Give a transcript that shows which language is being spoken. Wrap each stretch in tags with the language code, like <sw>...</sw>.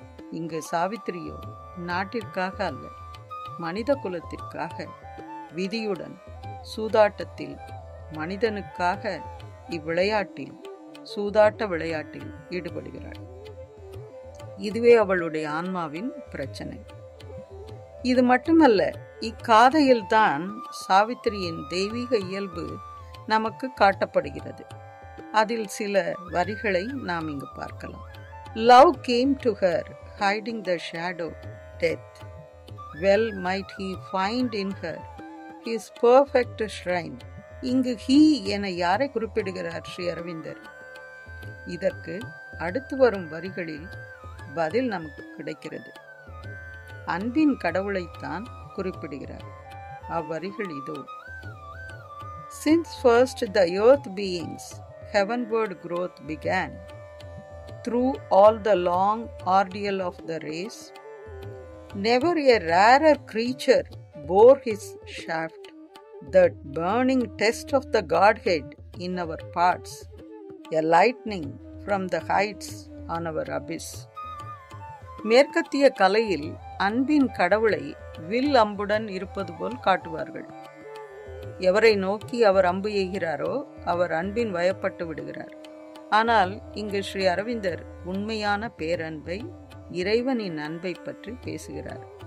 <ta>இங்கு சாவித்திரியோ நாட்டிற்காக அல்ல, மனித குலத்திற்காக விதியுடன் சூதாட்டத்தில் மனிதனுக்காக இவ்விளையாட்டில் சூதாட்ட விளையாட்டில் ஈடுபடுகிறாள். இதுவே அவளுடைய ஆன்மாவின் பிரச்சனை. இது மட்டுமல்ல, இக்காதையில்தான் சாவித்திரியின் தெய்வீக இயல்பு நமக்கு காட்டப்படுகிறது. அதில் சில வரிகளை நாம் இங்கு பார்க்கலாம்.</ta> <en>Love came to her, hiding the shadow, death. Well might he find in her his perfect shrine.</en> <ta>இங்கு he என யாரை குறிப்பிடுகிறார் ஸ்ரீ அரவிந்தர்? இதற்கு அடுத்து வரும் வரிகளில் பதில் நமக்கு கிடைக்கிறது. அன்பின் கடவுளைத்தான் குறிப்பிடுகிறார். அவ்வரிகள் இதோ.</ta> <en>Since first the earth beings heavenward growth began, through all the long ordeal of the race, never a rarer creature bore his shaft, that burning test of the Godhead in our parts, a lightning from the heights on our abyss.</en> <ta>மேற்கத்திய கலையில் அன்பின் கடவுளை will அம்புடன் இருப்பது போல் காட்டுவார்கள். எவரை நோக்கி அவர் அம்பு எய்கிறாரோ அவர் அன்பின் வயப்பட்டு விடுகிறார். ஆனால் இங்கு ஸ்ரீ அரவிந்தர் உண்மையான பேரன்பை, இறைவனின் அன்பை பற்றி பேசுகிறார்.</ta>